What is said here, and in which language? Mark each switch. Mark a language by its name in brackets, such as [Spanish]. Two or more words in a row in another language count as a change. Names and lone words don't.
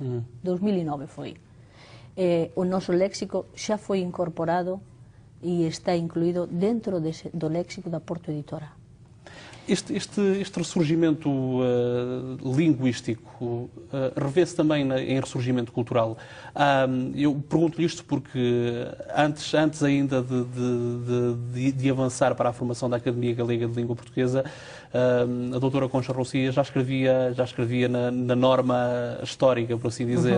[Galician] 2009 foi. O noso léxico xa foi incorporado e está incluído dentro do léxico da Porto Editora. [Portuguese] Este ressurgimento linguístico revê-se também em ressurgimento cultural. Eu pergunto-lhe isto porque antes ainda de avançar para a formação da Academia Galega de Língua Portuguesa, a doutora Concha Rocia já escrevia na norma histórica, por assim dizer.